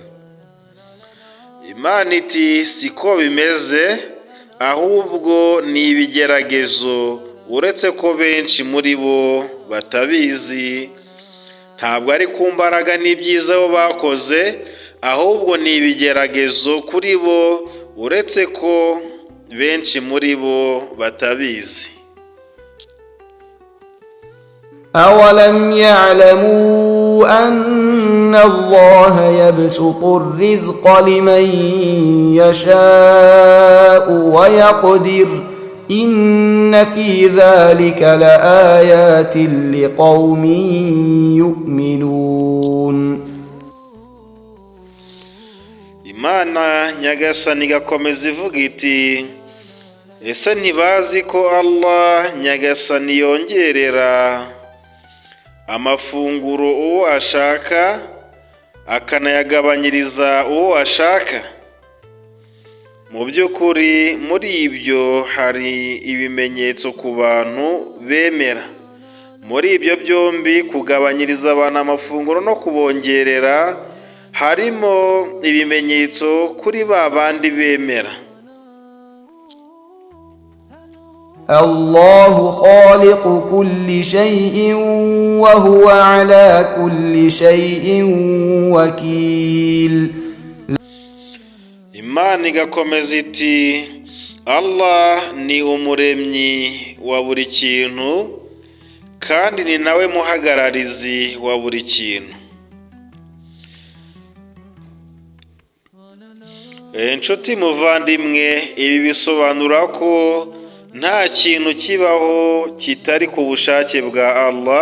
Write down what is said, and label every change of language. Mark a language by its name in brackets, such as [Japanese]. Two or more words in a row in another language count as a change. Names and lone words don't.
[Kinyarwanda] Imana iti siko bimeze, ahubwo ni ibigeragezo, uretse ko benshi muri bo batabizi. Ntabwo ari ku mbaraga n'ibyiza bo bakoze, ahubwo ni ibigeragezo kuri bo, uretse ko benshi muri bo batabizi. [Arabic] أولم يعلموا أن الله يبسط الرزق لمن يشاء ويقدر إن في ذلك لآيات لقوم يؤمنون. [Kinyarwanda] Imana Nyagasani igakomeza ivuga iti: ese ntibazi ko Allah Nyagasani yongerera amafunguro uwo ashaka akanayagabanyiriza uwo ashaka? Mu by'ukuri muri ibyo hari ibimenyetso ku bantu bemera. Muri ibyo byombi, kugabanyiriza abantu amafunguro no kubongerera, harimo ibimenyetso kuri ba bandi bemera. [Arabic] الله خالق كل شيء وهو على كل شيء وكيل. [Kinyarwanda] Imana igakomeza iti Allah ni umuremyi wa buri kintu kandi ni nawe muhagararizi wa buri kintu. Inshuti muvandimwe, ibi bisobanura ko nta kintu kibaho kitari ku bushake bwa Allah.